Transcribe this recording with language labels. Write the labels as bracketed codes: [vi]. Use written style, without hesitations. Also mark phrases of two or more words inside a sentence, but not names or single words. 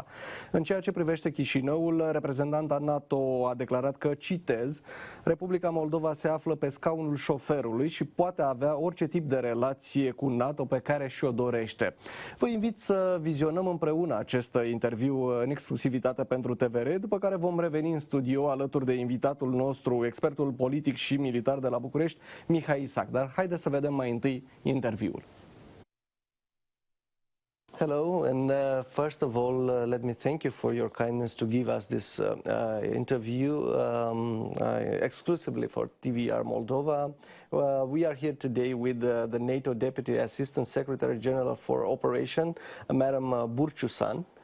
[ro] În ceea ce privește Chișinăul, reprezentanta NATO a declarat că, citez, Republica Moldova se află pe scaunul șoferului și poate avea orice tip de relație cu NATO pe care și-o dorește. Vă invit să vizionăm împreună acest interviu în exclusivitate pentru TVR, după care vom reveni în studio alături de invitatul nostru, expertul politic și militar de la București, Mihai Isac. Dar haideți să vedem mai întâi interviul. [en] Hello, and first of all, let me thank you for your kindness to give us this interview exclusively for TVR Moldova. We are here today with the NATO Deputy Assistant Secretary General for Operation, Madam Burcu San.